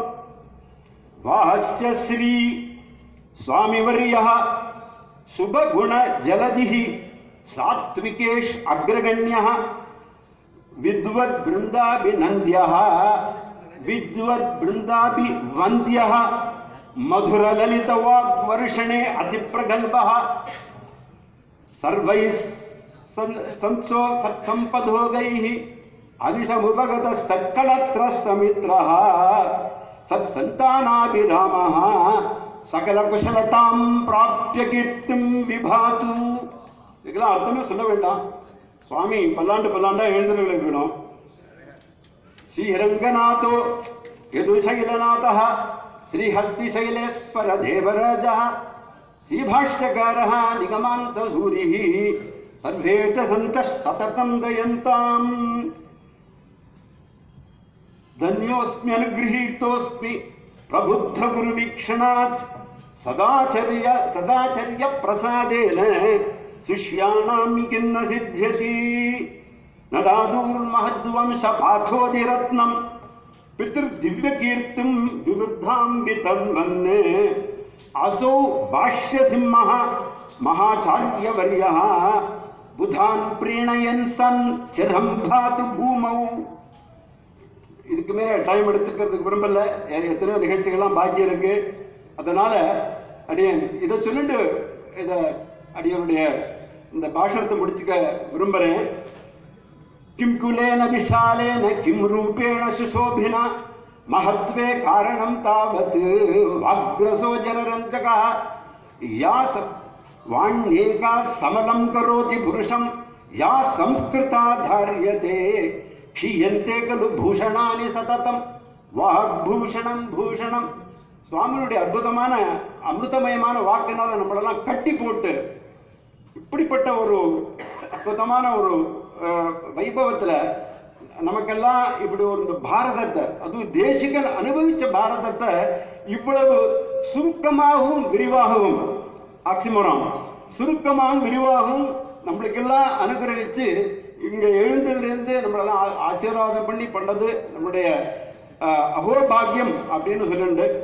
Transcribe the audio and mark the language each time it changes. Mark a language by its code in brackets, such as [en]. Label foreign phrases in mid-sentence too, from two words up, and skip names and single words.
[sa] वास्य श्री स्वामिवर्यः शुभगुणजलधिः सात्विकेश अग्रगण्यः विद्वद्वृन्दाभिनन्द्यः विद्वद्वृन्दाभिवन्द्यः मधुरललितवाग्वर्षणे अतिप्रगल्भः सर्वैः सत्सम्पदोगैः अनिशमुपगतः सत्कलत्रसमित्रः सत्सन्तानाभिरामः सकलकुशलतां प्राप्य कीर्तिं विभातु. [ta] இதெல்லாம் அர்த்தமே சொல்ல வேண்டாம். சுவாமி பல்லாண்டா எழுந்திருக்கணும். [sa] श्रीरङ्गनाथो यदुशैलनाथः श्रीहस्तिशैलेश्वर देवराजः श्रीभाष्यकारः निगमान्तसूरिः सर्वे च सन्तः सततं दयन्ताम्. धन्योऽस्म्यनुगृहीतोऽस्मि प्रबुद्धगुरुवीक्षणात् सदाचर्य प्रसादेन शिष्याणां किन्न सिद्ध्यति. नदादूर्महद्वंशपाठोदिरत्नं पितृदिव्यकीर्तिं विवृद्धां वितन्मन्ये असौ भाष्यसिंहः महाचार्यवर्यः बुधान् प्रीणयन् सन् चिरं भातु भूमौ. [ta] இதுக்கு மேலே டைம் எடுத்துக்கிறதுக்கு விரும்பல. எத்தனையோ நிகழ்ச்சிகள்லாம் பாக்கி இருக்கு. அதனால அடியன் இதை சொல்லிட்டு இதை அடியனுடைய இந்த பாஷணத்தை முடிச்சுக்க விரும்புகிறேன். [sa] किं कुलेन विशालेन किं रूपेण सुशोभिना महत्वे कारणं तावत् वाग्रसो जनरञ्जकः या वाण्येका समलं करोति पुरुषं या संस्कृता धार्यते क्षीयन्ते खलु भूषणानि सततं वाग्भूषणं भूषणम्. [ta] சுவாமியுடைய அற்புதமான அமிர்தமயமான வாக்கினால நம்மளெல்லாம் கட்டி போட்டு இப்படிப்பட்ட ஒரு அற்புதமான ஒரு வைபவத்துல நமக்கெல்லாம் இப்படி ஒரு பாரதத்தை, அதுவும் தேசிகன் அனுபவிச்ச பாரதத்தை இவ்வளவு சுருக்கமாகவும் விரிவாகவும், ஆக்சிமோரம் சுருக்கமாகவும் விரிவாகவும் நம்மளுக்கெல்லாம் அனுகிரகிச்சு இங்க எழுந்திலிருந்து நம்மளெல்லாம் ஆசீர்வாதம் பண்ணி பண்ணது நம்முடைய அகோபாகியம் அப்படின்னு சொல்லிண்டு